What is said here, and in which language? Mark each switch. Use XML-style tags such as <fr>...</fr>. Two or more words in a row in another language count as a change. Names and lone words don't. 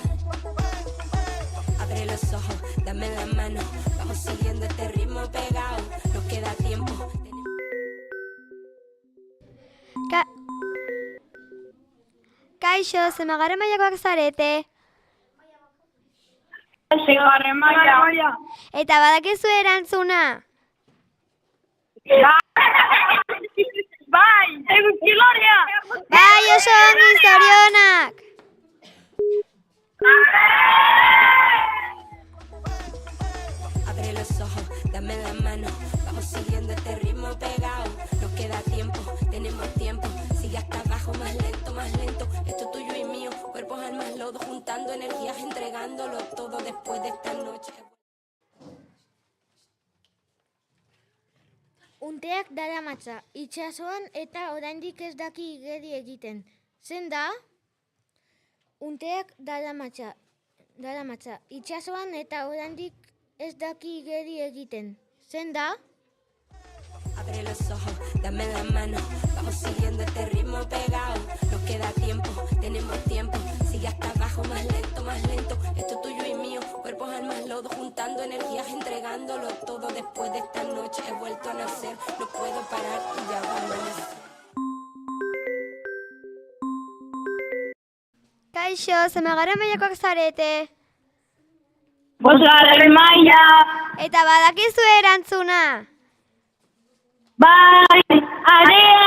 <es>Abre los ojos, dame la mano, vamos siguiendo este ritmo pegado. Nos queda tiempo.</es> <eu>Kaixo, zenbagarren mailakoak zarete? Seigarren maila. Eta badakizu erantzuna? Bai, eguzkilorea. Bai, oso ongi, zorionak!</eu> <es>Abre los ojos, dame la mano, vamos siguiendo este ritmo pegado. Nos queda tiempo, tenemos tiempo. Sigue hasta abajo, más lento, más lento. Esto es tuyo y mío, cuerpos, almas, lodo, juntando energías, entregándolo todo después de esta noche.</es> <eu>Unteak daramatza, itsasoan eta oraindik ez daki igeri egiten. Zen da? Unteak daramatza, itsasoan eta oraindik ez daki igeri egiten. Zen da?</eu> <es>Abre los ojos, dame la mano, vamos siguiendo este ritmo pegado. Nos queda tiempo, tenemos tiempo. Sigue hasta abajo, más lento, más lento. Esto es tuyo y mío, cuerpos, almas, lodo, juntando energías, entregándolo todo después de esta noche. He vuelto a nacer, no puedo parar y ya va a amanecer.</es> <eu>Kaixo, zenbagarren mailakoak zarete? Bosgarren maila. Eta badakizu erantzuna? Bai, area.</eu>